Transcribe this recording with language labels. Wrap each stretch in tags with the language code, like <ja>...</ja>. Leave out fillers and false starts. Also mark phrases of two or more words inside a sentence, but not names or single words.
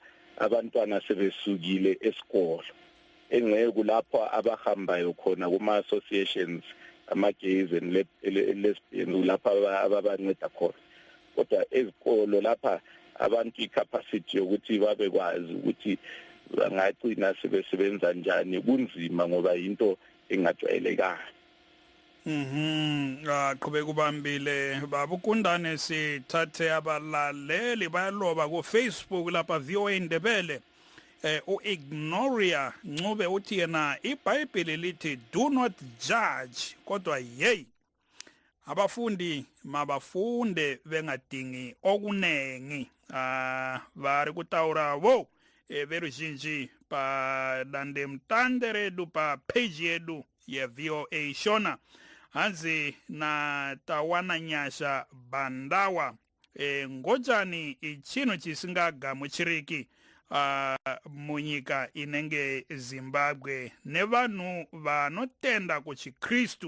<nd>abantwana sebesukile esikolo, engeke kulapho abahambayo khona kuma associations ama-</nd> <en>gays and lesbians</en> <nd>lapha ababanceda khona, kodwa ezikolo lapha abantu i-capacity yokuthi babekwazi ukuthi bangagcina sebesebenza njani kunzima ngoba into engajwayelekanga. Qhubeka ubambile Baba Kundane, sithathe abalaleli bayaloba ku Facebook lapha VOA Indebele. Ignoria Ncube uthi yena iBhayibheli lithi</nd> <en>do not judge,</en> <nd>kodwa yey abafundi mabafunde bengadingi okunengi.</nd> <sn>Vari kutaura wo veruzhinji pa dande mtande redu pa page yedu ye VOA Shona hanzi na tawana nyasha bandawa ngojani ichino chisingagamuchiriki munyika inenge Zimbabwe nevanhu vanotenda kuchikristu.</sn>